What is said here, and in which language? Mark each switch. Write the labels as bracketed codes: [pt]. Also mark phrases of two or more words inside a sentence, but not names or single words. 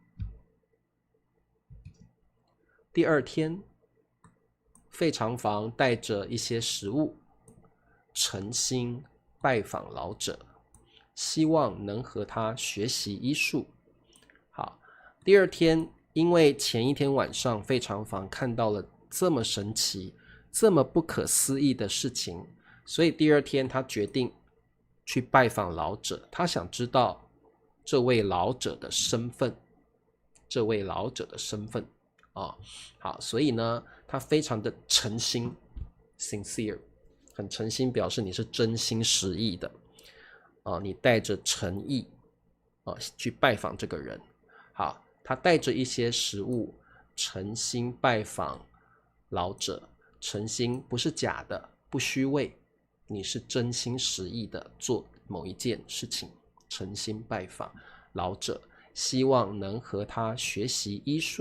[zh] 第二天，費長房帶着一些食物，誠心拜訪老者，希望能和他學習醫術。好，第二天，因為前一天晚上費長房看到了這麼神奇、這麼不可思議的事情，所以第二天他決定去拜訪老者。他想知道這位老者的身份，好，所以呢，他非常的誠心 ，sincere，很誠心，表示你是真心實意的你帶着誠意去拜訪這個人。好，他帶着一些食物，誠心拜訪老者，誠心不是假的，不虛偽，你是真心實意的做某一件事情，誠心拜訪老者，希望能和他學習醫術。